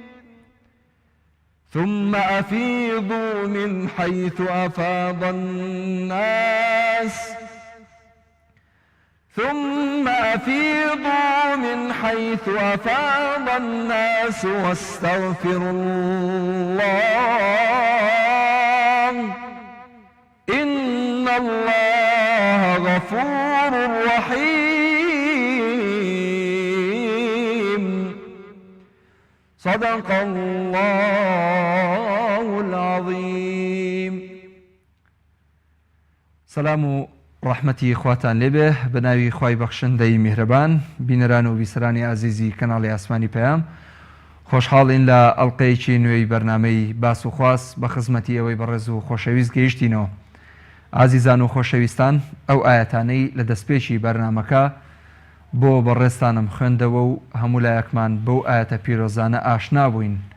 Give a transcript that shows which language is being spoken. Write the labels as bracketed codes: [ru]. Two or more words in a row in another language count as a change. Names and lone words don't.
[ar] ثم أفيضوا من حيث أفاض الناس واستغفروا الله إن الله غفور رحيم. صدق الله العظيم. [ckb] سلام ڕەحمەتی خواتان لێبێ بەناوی خوای بەخشندەی میهرەبان. بینەران و بیسەرانی عزیزی کەناڵی ئاسمانی پەیام، خۆشحاڵین لە ئەڵقەیەکی نوێی بەرنامەی باس و خواست بە خزمەتی ئەوەی بەڕێز و خۆشەویست گەیشتینەوە. ئازیزان و خۆشەویستان، ئەو ئاەتانەی لە دەستپێکی بەرنامەکە بۆ بەڕێستانم خوێندەوە و هەموو لایەکمان بەو ئاەتە پیرۆزانە ئاشنا بووین.